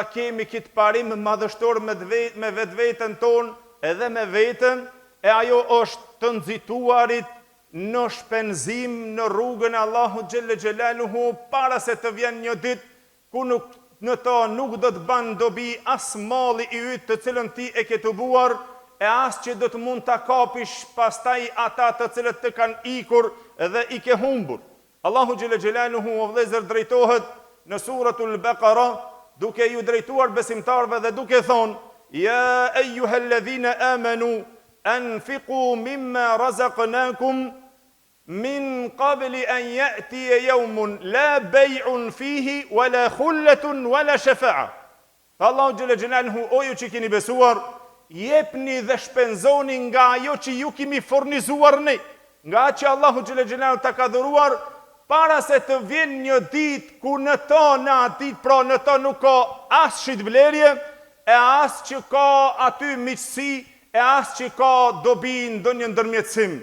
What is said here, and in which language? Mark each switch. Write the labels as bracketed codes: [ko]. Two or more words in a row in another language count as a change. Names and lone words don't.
[sq] kemi këtë parim madhështor me vetveten tonë edhe me veten, e ajo është të nxituarit në shpenzim në rrugën e Allahut [ar] جل جلاله [sq] para se të vjen një ditë ku në to nuk do të ban dobi as malli I yt të cilën ti e ke tubuar e as që do të mund ta kapish pastaj ata të cilët të kanë ikur dhe I ke humbur. [ar] الله جل جلاله [sq] o vëllezër drejtohet në suratul Baqara duke ju drejtuar besimtarve dhe duke thonë: [ar] يا أيها الذين آمنوا أنفقوا مما رزقناكم من قبل أن يأتي يوم لا بيع فيه ولا خلة ولا شفاعة. [sq] Allahu [ar] جل جلاله [sq] o ju që keni besuar, jepni dhe shpenzoni nga ajo që ju kemi furnizuar ne, nga që Allahu [ar] جل جلاله [sq] ta ka dhuruar para se të vjen një ditë ku në to në atë ditë pra në to nuk ka as shitblerje e as që ka aty miqësi e as që ka dobi ndonjë ndërmjetësim.